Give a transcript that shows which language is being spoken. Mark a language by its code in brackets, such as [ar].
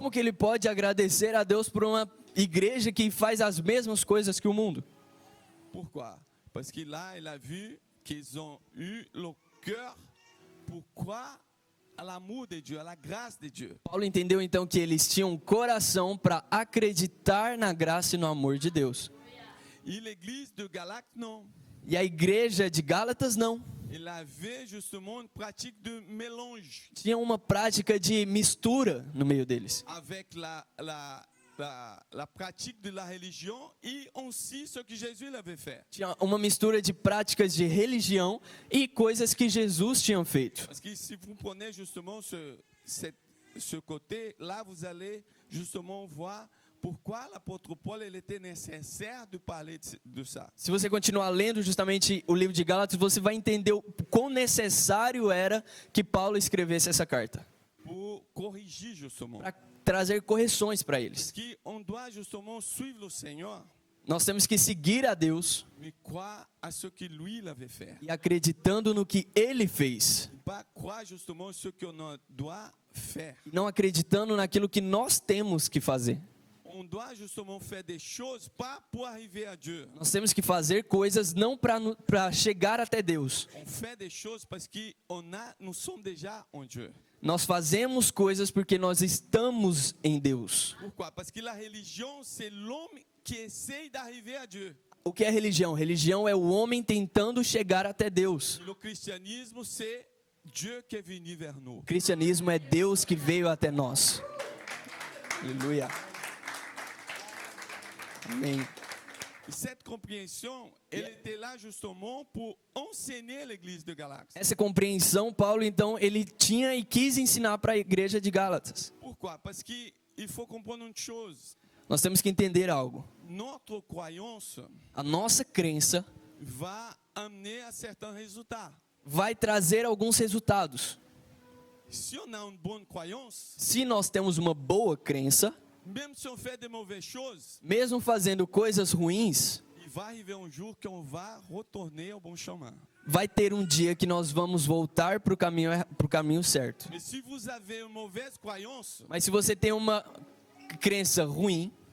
[pt] Como que ele pode agradecer a Deus por uma igreja que faz as mesmas coisas que o mundo? [fr] Pourquoi? Parce que là, il a vu qu'ils ont eu le cœur pour croire à l'amour de Dieu, à la grâce de Dieu. [pt] Paulo entendeu então que eles tinham um coração para acreditar na graça e no amor de Deus. [fr] Et l'église de Galate, non. [pt] E a igreja de Gálatas não. [fr] Il avait justement une pratique de mélange [pt] Tinha uma prática de mistura no meio deles. [fr] avec la pratique de la religion et aussi ce que Jésus l'avait fait. [pt] Tinha uma mistura de práticas de religião e coisas que Jesus tinha feito. [fr] Parce que si vous prenez justement ce côté, là vous allez justement voir pourquoi l'apôtre Paul il était nécessaire de parler de ça. [pt] Se você continuar lendo justamente o livro de Gálatas, você vai entender o quão necessário era que Paulo escrevesse essa carta. [fr] Pour corriger justement. [pt] Para trazer correções para eles. [fr] Parce qu'on doit justement suivre le Seigneur, [pt] Nós temos que seguir a Deus [fr] mais croire à ce que lui l'avait fait. [pt] e acreditando no que Ele fez. [fr] Pas croire justement ce qu'on doit faire. [pt] E não acreditando naquilo que nós temos que fazer. [fr] On doit justement faire des choses pas pour arriver à Dieu. [pt] Nós temos que fazer coisas não para chegar até Deus. [fr] On fait des choses parce que nous sommes déjà en Dieu. [pt] Nós fazemos coisas porque nós estamos em Deus. [fr] Pourquoi? Parce que la religion, c'est l'homme qui essaye d'arriver à Dieu. [pt] O que é religião? Religião é o homem tentando chegar até Deus. [fr] Le christianisme, c'est Dieu qui est venu vers nous. [pt] O cristianismo é Deus que veio até nós. Aleluia. Amém. [fr] Et cette compréhension, elle était là justement pour enseigner l'église de Galates. [pt] Essa compreensão, Paulo, então, ele tinha e quis ensinar para a igreja de Gálatas. [fr] Pourquoi? Parce qu'il faut comprendre une chose. [pt] Nós temos que entender algo. [fr] Notre croyance [pt] A nossa crença [fr] va amener à certains résultats. [pt] vai trazer alguns resultados. [fr] si on a une bonne croyance, [pt] se nós temos uma boa crença, [fr] même si on fait des mauvaises choses, [pt] mesmo fazendo coisas ruins, [fr] il va arriver un jour qu'on va retourner au bon chemin. [pt] vai ter um dia que nós vamos voltar para o caminho certo. [fr] Mais si vous avez une mauvaise croyance, [pt] Mas se você tem uma crença ruim,